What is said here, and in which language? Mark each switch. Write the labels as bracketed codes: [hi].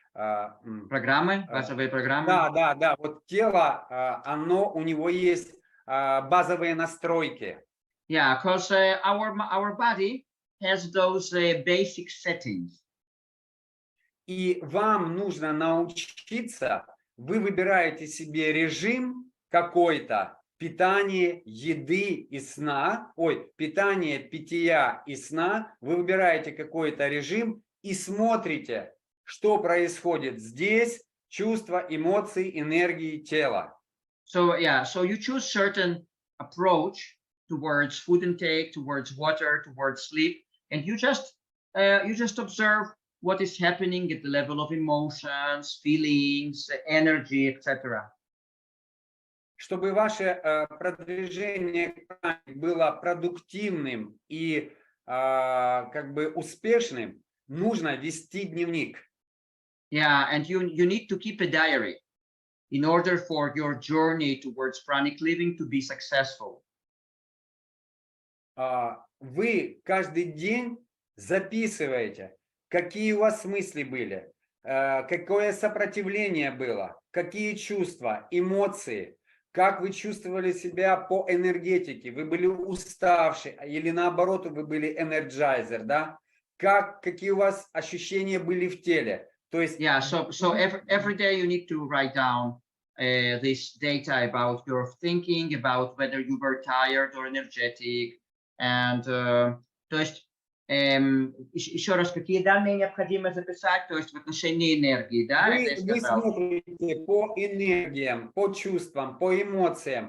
[ru] Программы, базовые программы. Да, вот тело, оно, у него есть базовые настройки. [en] Yeah, because our body has those basic settings. [ru] И вам нужно научиться, вы выбираете себе режим какой-то, питание, еды и сна, питание, питья и сна, вы выбираете какой-то режим и смотрите, что происходит здесь, чувства, эмоции, энергии тела. [en] So yeah, so you choose certain approach towards food intake, towards water, towards sleep, and you just observe what is happening at the level of emotions, feelings, energy, etc. [ru] Чтобы ваше продвижение было продуктивным и как бы успешным, нужно вести дневник. [en] Yeah, and you need to keep a diary in order for your journey towards pranic living to be successful. [ru] Вы каждый день записываете, какие у вас мысли были, какое сопротивление было, какие чувства, эмоции, как вы чувствовали себя по энергетике, вы были уставшие или наоборот вы были энерджайзер, да? Какие у вас ощущения были в теле? То есть, [en] yeah, so every day you need to write down this data about your thinking, about whether you were tired or energetic, and [ru] то есть еще раз, какие данные необходимо записать, то есть в отношении энергии, да? Вы смотрите по энергиям, по чувствам, по эмоциям.